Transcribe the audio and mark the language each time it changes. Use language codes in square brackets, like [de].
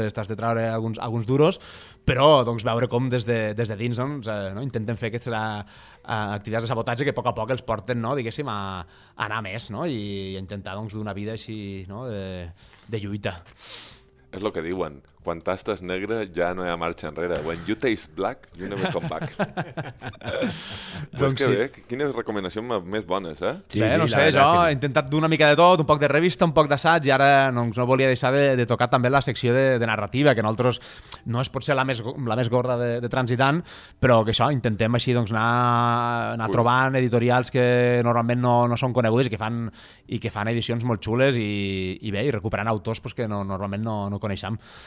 [ca] Pues estàs de treure alguns duros, però doncs, veure com des de dins, doncs, no? Intenten fer aquestes activitats de sabotatge que a poc a poc els porten, no? Diguéssim, a anar més, no? I a intentar, doncs, una vida així, no? de lluita. És el que diuen, quan tastes negre ja no hi ha marxa enrere. [en] When you taste black, you never come back. [ca] Doncs que sí. Bé, quines recomanacions més bones, eh? Sí, bé, sí, no sé, jo que... he intentat d'una mica de tot, un poc de revista, un poc d'assaig, i ara doncs, no volia deixar de tocar també la secció de narrativa, que nosaltres no és potser la més gorda de transitant, però que això, intentem així doncs, anar trobant editorials que normalment no són conegudes i que fan edicions molt xules i bé, i recuperant autors doncs, que no, normalment no coneixem.